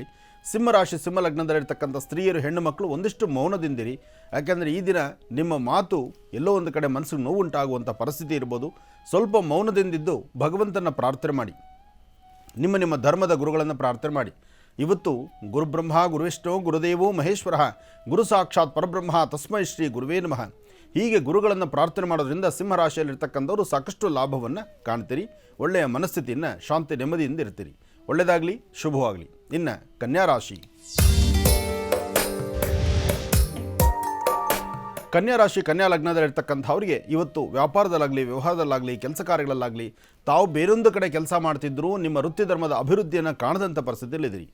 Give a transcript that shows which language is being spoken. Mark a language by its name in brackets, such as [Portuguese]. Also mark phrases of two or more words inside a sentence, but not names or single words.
[Kannada] ಸಿಂಹರಾಶಿ ಸಿಂಹ ಲಗ್ನದಲ್ಲಿರ್ತಕ್ಕಂಥ ಸ್ತ್ರೀಯರು, ಹೆಣ್ಣು ಮಕ್ಕಳು ಒಂದಿಷ್ಟು ಮೌನದಿಂದಿರಿ. ಯಾಕೆಂದರೆ ಈ ದಿನ ನಿಮ್ಮ ಮಾತು ಎಲ್ಲೋ ಒಂದು ಕಡೆ ಮನಸ್ಸಿಗೆ ನೋವುಂಟಾಗುವಂಥ ಪರಿಸ್ಥಿತಿ ಇರ್ಬೋದು. ಸ್ವಲ್ಪ ಮೌನದಿಂದಿದ್ದು ಭಗವಂತನ ಪ್ರಾರ್ಥನೆ ಮಾಡಿ, ನಿಮ್ಮ ಧರ್ಮದ ಗುರುಗಳನ್ನು ಪ್ರಾರ್ಥನೆ ಮಾಡಿ. [Sanskrit] ಇವತ್ತು ಗುರುಬ್ರಹ್ಮ ಗುರುವಿಷ್ಣು ಗುರುದೇವೋ ಮಹೇಶ್ವರ ಗುರು ಸಾಕ್ಷಾತ್ ಪರಬ್ರಹ್ಮ ತಸ್ಮೈ ಶ್ರೀ ಗುರುವೇ ನಮಃ. [Kannada] ಹೀಗೆ ಗುರುಗಳನ್ನು ಪ್ರಾರ್ಥನೆ ಮಾಡೋದ್ರಿಂದ ಸಿಂಹರಾಶಿಯಲ್ಲಿರ್ತಕ್ಕಂಥವರು ಸಾಕಷ್ಟು ಲಾಭವನ್ನು ಕಾಣ್ತೀರಿ. ಒಳ್ಳೆಯ ಮನಸ್ಥಿತಿಯನ್ನು, ಶಾಂತಿ ನೆಮ್ಮದಿಯಿಂದ ಇರ್ತೀರಿ. ಒಳ್ಳೆಯದಾಗಲಿ, ಶುಭವಾಗಲಿ. ಇನ್ನು ಕನ್ಯಾರಾಶಿ. ಕನ್ಯಾರಾಶಿ ಕನ್ಯಾ ಲಗ್ನದಲ್ಲಿರ್ತಕ್ಕಂಥವ್ರಿಗೆ ಇವತ್ತು ವ್ಯಾಪಾರದಲ್ಲಾಗಲಿ, ವ್ಯವಹಾರದಲ್ಲಾಗಲಿ, ಕೆಲಸ ಕಾರ್ಯಗಳಲ್ಲಾಗಲಿ ತಾವು ಬೇರೊಂದು ಕಡೆ ಕೆಲಸ ಮಾಡ್ತಿದ್ದರೂ ನಿಮ್ಮ ವೃತ್ತಿ ಧರ್ಮದ ಅಭಿವೃದ್ಧಿಯನ್ನು ಕಾಣದಂಥ ಪರಿಸ್ಥಿತಿಯಲ್ಲಿದ್ದೀರಿ.